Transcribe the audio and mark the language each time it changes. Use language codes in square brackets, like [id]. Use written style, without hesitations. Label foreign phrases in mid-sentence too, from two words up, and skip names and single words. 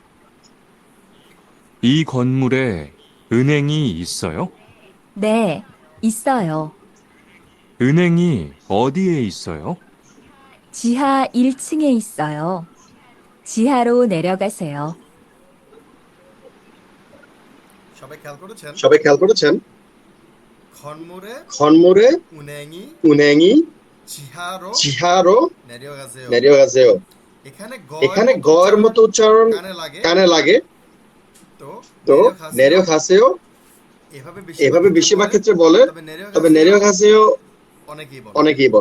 [ko] 이 건물에 은행이 있어요? 네, 있어요. 은행이 어디에 있어요? 지하 1층에 있어요. 지하로 내려가세요. [bn] সবাই খেয়াল করেছেন [ko] 건물에 은행이 지하로 내려가세요 [bn] এখানে গয়ের মতো উচ্চারণ কানে লাগে তো নেরিওগাজেও এভাবে বেশিরভাগ ক্ষেত্রে বলে, তবে নেরিওগাজেও অনেকেই বলে।